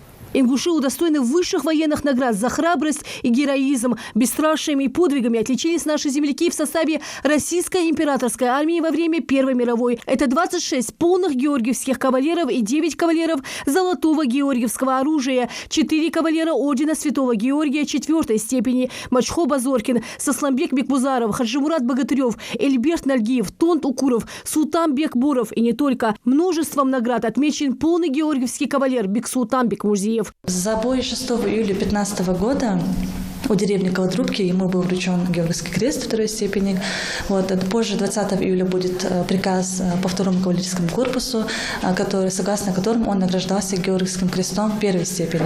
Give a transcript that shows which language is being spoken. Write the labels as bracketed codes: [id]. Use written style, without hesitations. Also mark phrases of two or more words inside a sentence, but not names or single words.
[ru] Ингуши удостоены высших военных наград за храбрость и героизм. Бесстрашием и подвигами отличились наши земляки в составе Российской императорской армии во время Первой мировой. Это 26 полных георгиевских кавалеров и 9 кавалеров золотого георгиевского оружия, 4 кавалера ордена Святого Георгия 4-й степени, Мачхо Базоркин, Сосланбек Бекбузаров, Хаджимурат Богатырев, Эльберт Нальгиев, Тонт Укуров, Султанбек Боров и не только. Множеством наград отмечен полный георгиевский кавалер Бексултан Бекмурзиев. За бой 6 июля 2015 года у деревни Колотрубки ему был вручен Георгиевский крест 2-й степени. Позже, 20 июля, будет приказ по 2-му кавалерийскому корпусу, согласно которому он награждался Георгиевским крестом 1-й степени.